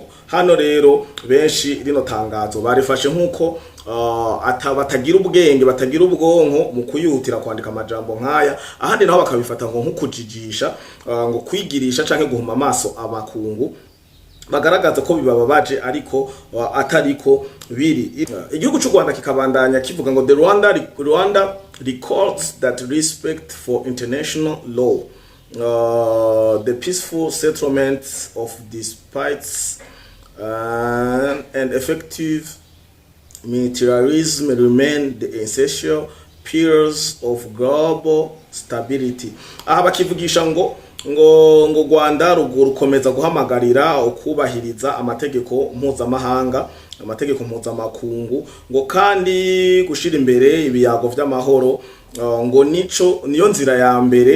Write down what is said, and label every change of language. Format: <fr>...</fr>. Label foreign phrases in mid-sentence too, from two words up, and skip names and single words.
<rn>Hano rero benshi rino tangazo barifashe nkuko batagira ubwenge, batagira ubwonko mu kuyihutira kwandika amajambo nkaya, ahandi naho bakabifata ngo nk'ukujijisha, ngo kwigirisha canke guhuma amaso abakungu, bagaragaza ko bibababaje ariko atariko biri. Igihugu cy'u Rwanda kikabandanya kivuga ngo</rn> <en>the Rwanda records that respect for international law, the peaceful settlement of disputes and effective militarism remain the essential pillars of global stability.</en> <rn>Aha bakivugisha ngo Rwanda rukomeza guhamagarira ukubahiriza amategeko mpuzamahanga amategeko mpuzamakungu ngo kandi gushira imbere ibiyago vy'amahoro ngo niyo nzira ya mbere</rn>